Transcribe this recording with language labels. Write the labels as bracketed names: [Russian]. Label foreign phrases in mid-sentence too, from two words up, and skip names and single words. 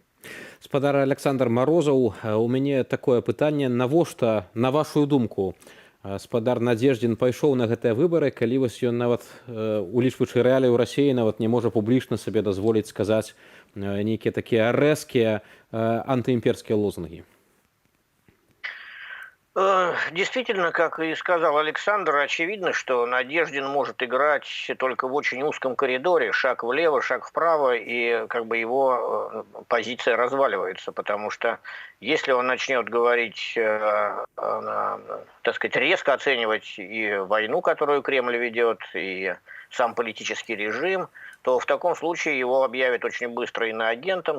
[Belarusian] Спадар Александр Марозаў, у мяне такое пытанне, навошта, на вашу думку, спадар Надзеждзін пайшоў на гэтыя выбары, калі вось ён нават, улічваючы рэаліі ў Расіі, нават не можа публічна сабе дазволіць сказаць нейкія такія рэзкія антыімперскія лозунгі? [Russian] Действительно, как и сказал Александр, очевидно, что Надеждин может играть только в очень узком коридоре, шаг влево, шаг вправо, и как бы его позиция разваливается, потому что если он начнет говорить так сказать, резко оценивать и войну, которую Кремль ведет, и сам политический режим, то в таком случае его объявят очень быстро иноагентом.